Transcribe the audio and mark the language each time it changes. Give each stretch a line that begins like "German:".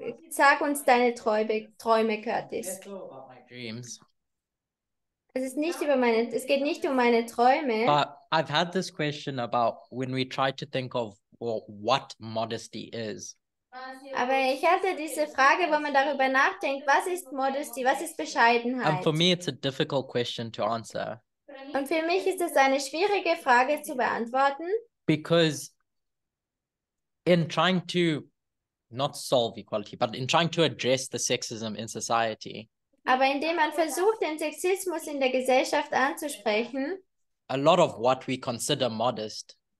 German: Sag uns deine Träume, Curtis.
English: It's all about my dreams.
German: Es geht nicht um meine Träume.
English: But I've had this question about when we try to think of what modesty is.
German: Aber ich hatte diese Frage, wo man darüber nachdenkt, was ist Modesty, was ist
English: And
German: Bescheidenheit?
English: for me, it's a difficult question to answer
German: Und für mich ist es eine schwierige Frage zu beantworten,
English: because in trying to not solve equality, but in trying to address the sexism in society,
German: aber indem man versucht, den Sexismus in der Gesellschaft anzusprechen,
English: a lot of what we consider modest